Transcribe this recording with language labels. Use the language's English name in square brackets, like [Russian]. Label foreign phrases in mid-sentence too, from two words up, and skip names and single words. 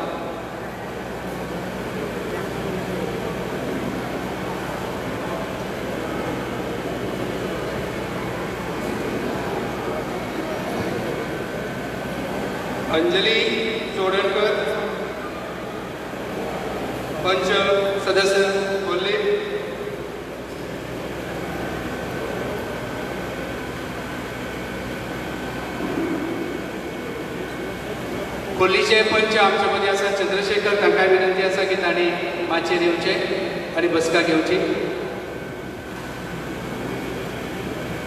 [Konkani] अंजली चोडणकर पंच सदस्य बोलले. खोलीचे पंच आमच्या मध्ये आसा चंद्रशेखर. तांकां विनंती आसा की तांणी माचयेर येवचे आनी बसका घेवची.